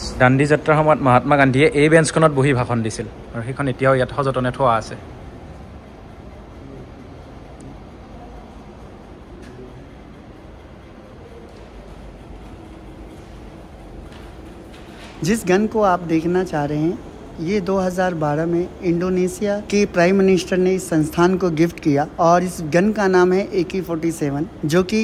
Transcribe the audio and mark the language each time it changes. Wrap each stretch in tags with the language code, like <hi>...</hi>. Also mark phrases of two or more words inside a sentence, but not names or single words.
<as>Dandi Jatra সময়ত মহাত্মা গান্ধীয়ে এই বেঞ্চখনত বহি ভাষণ দিছিল আৰু সেইখন এতিয়াও ইয়াত সযতনে থোৱা আছে</as> <hi>जिस गन को आप देखना चाह रहे हैं ये 2012 में इंडोनेशिया के</hi> <en>prime minister</en> <hi>ने इस संस्थान को गिफ्ट किया और इस गन का नाम है AK-47 जो कि</hi>